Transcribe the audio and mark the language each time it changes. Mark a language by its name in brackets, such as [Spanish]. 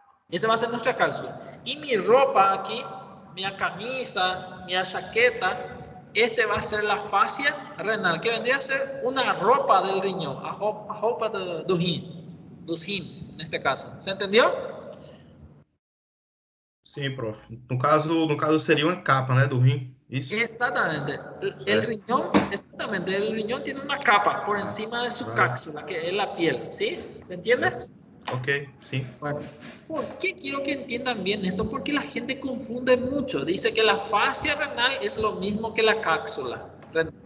[Spanish] Esa va a ser nuestra cápsula. Y mi ropa aquí, mi camisa, mi chaqueta, este va a ser la fascia renal, que vendría a ser una ropa del riñón, [Portuguese] a roupa do rim, dos rins, [Spanish] en este caso. ¿Se entendió? [Portuguese] Sim, prof. No caso seria uma capa, né, do rim. Isso. [Spanish] Exactamente. El riñón, exactamente, el riñón tiene una capa por encima de su cápsula, que es la piel, ¿sí? ¿Se entiende? [Portuguese] Ok, sim. [Spanish] Bueno, ¿por qué quiero que entiendan bien esto? Porque la gente confunde mucho. Dice que la fascia renal es lo mismo que la cápsula renal.